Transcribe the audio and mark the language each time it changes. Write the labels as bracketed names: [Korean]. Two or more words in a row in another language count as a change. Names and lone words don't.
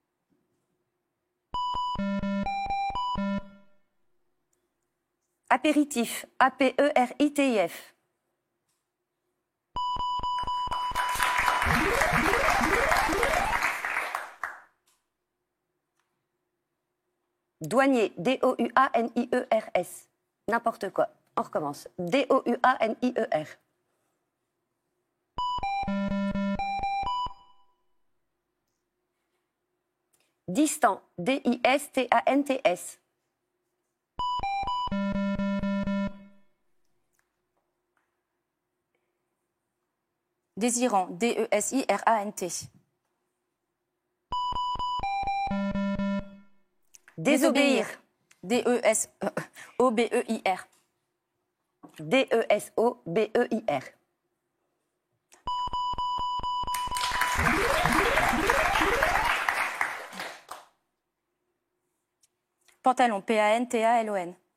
[French] Apéritif, A-P-E-R-I-T-I-F. Douanier, D-O-U-A-N-I-E-R-S. N'importe quoi. On recommence. D-O-U-A-N-I-E-R. Distant, D-I-S-T-A-N-T-S. Désirant, D-E-S-I-R-A-N-T. Désobéir, D-E-S-O-B-E-I-R. D-E-S-O-B-E-I-R. Pantalon, P-A-N-T-A-L-O-N.